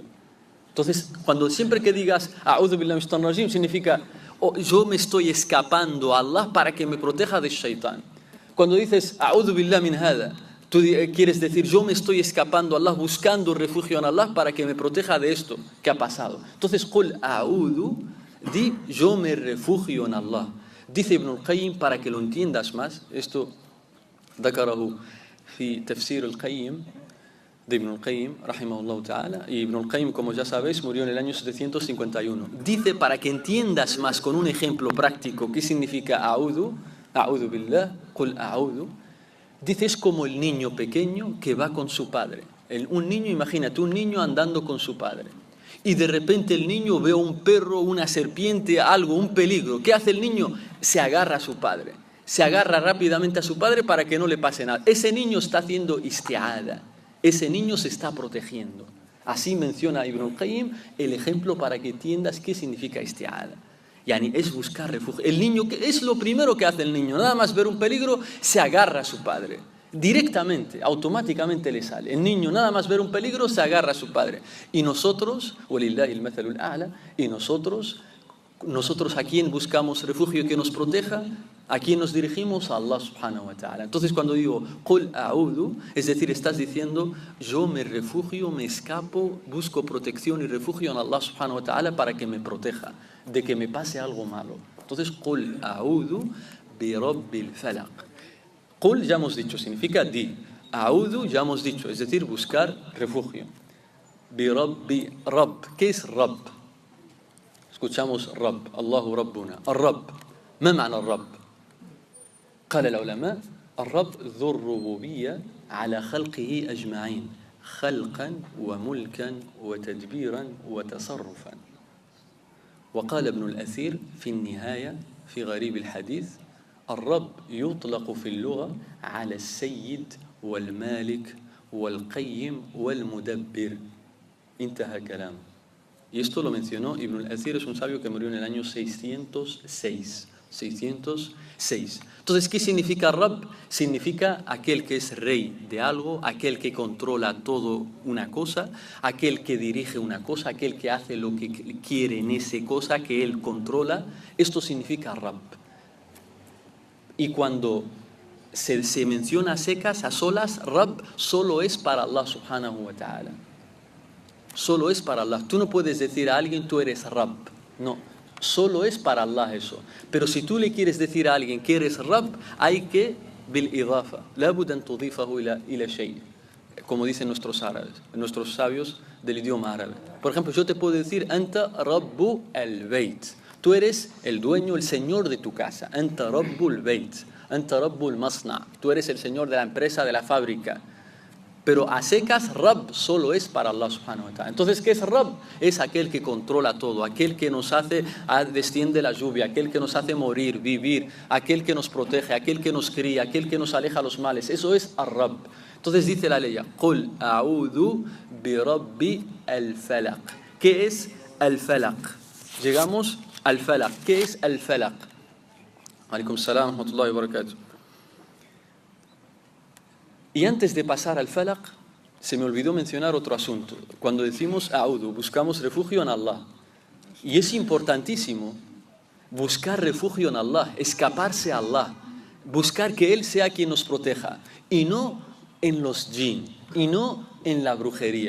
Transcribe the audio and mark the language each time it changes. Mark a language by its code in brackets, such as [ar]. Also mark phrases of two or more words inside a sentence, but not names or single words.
[es] Entonces, siempre que digas [ar] أعوذ بالله من الشيطان الرجيم, [es] significa yo me estoy escapando a Allah para que me proteja del shaitán. Cuando dices [ar] أعوذ بالله من هذا, [es] tú quieres decir yo me estoy escapando a Allah, buscando refugio en Allah para que me proteja de esto que ha pasado. Entonces, [ar] قل أعوذ, [es] di yo me refugio en Allah. Dice Ibn al-Qayyim, para que lo entiendas más, esto [ar] ذكره في تفسير القيم [es] de Ibn al-Qayyim, [ar] رحمه الله تعالى, [es] y Ibn al-Qayyim, como ya sabéis, murió en el año 751. Dice, para que entiendas más con un ejemplo práctico qué significa [ar] أعوذ بالله, قل أعوذ, [es] dice, es como el niño pequeño que va con su padre. Un niño, imagínate, un niño andando con su padre. Y de repente el niño ve un perro, una serpiente, algo, un peligro. ¿Qué hace el niño? Se agarra a su padre. Se agarra rápidamente a su padre para que no le pase nada. Ese niño está haciendo isti'ada. Ese niño se está protegiendo. Así menciona Ibn al-Qayyim el ejemplo para que entiendas qué significa isti'ada. Yani es buscar refugio. El niño, es lo primero que hace el niño. Nada más ver un peligro, se agarra a su padre. Directamente, automáticamente le sale. El niño, nada más ver un peligro, se agarra a su padre. Y nosotros, [ar] ولله المثل الأعلى, [es] y nosotros a quién buscamos refugio que nos proteja, a quién nos dirigimos, [ar] a الله سبحانه وتعالى. [es] Entonces cuando digo [ar] قل أعوذ, [es] es decir, estás diciendo yo me refugio, me escapo, busco protección y refugio en [ar] الله سبحانه وتعالى [es] para que me proteja de que me pase algo malo. [ar] Entonces قل أعوذ برب الفلق. [es] Qul ya hemos dicho, significa di. A'udhu ya hemos dicho, es decir, buscar refugio. [ar] برب. [es] ¿Qué es rabb? Escuchamos rabb, [ar] الله ربنا. Rabb. ما معنى الرب؟ قال العلماء الرب ذو الربوبية على خلقه أجمعين خلقا وملكا وتدبيرا وتصرفا. وقال ابن الأثير في النهاية في غريب الحديث: الرب يطلق في اللغة على السيد والمالك والقيم والمدبر. انتهى كلامه. [es] Y esto lo mencionó Ibn al-Athir, es un sabio que murió en el año 606. 606. Entonces, ¿qué significa Rabb? Significa aquel que es rey de algo, aquel que controla todo una cosa, aquel que dirige una cosa, aquel que hace lo que quiere en esa cosa que él controla. Esto significa Rabb. Y cuando se menciona a secas, a solas, Rabb solo es para [ar] الله سبحانه وتعالى. [es] Solo es para Allah. Tú no puedes decir a alguien tú eres Rabb. No, solo es para Allah eso. Pero si tú le quieres decir a alguien que eres Rabb, hay que bil-idafa. [ar] لا بد أن تضيفه إلى شيء. [es] Como dicen nuestros árabes, nuestros sabios del idioma árabe. Por ejemplo, yo te puedo decir [ar] أنت رب البيت. [es] Tú eres el dueño, el señor de tu casa. [ar] أنت رب البيت. أنت رب المصنع'. [es] Tú eres el señor de la empresa, de la fábrica. Pero a secas, Rabb solo es para [ar] الله سبحانه وتعالى. [es] Entonces, ¿qué es Rabb? Es aquel que controla todo, aquel que nos hace, desciende la lluvia, aquel que nos hace morir, vivir, aquel que nos protege, aquel que nos cría, aquel que nos aleja los males. Eso es Ar-Rabb. Entonces dice la ley, [ar] قل أعوذ برب الفلق. [es] ¿Qué es al-Falaq? Llegamos al Falaq. ¿Qué es al-Falaq? [ar] عليكم السلام ورحمة الله وبركاته. [es] Y antes de pasar al Falaq, se me olvidó mencionar otro asunto. Cuando decimos A'udhu, buscamos refugio en Allah. Y es importantísimo buscar refugio en Allah, escaparse a Allah, buscar que Él sea quien nos proteja, y no en los jinn, y no en la brujería.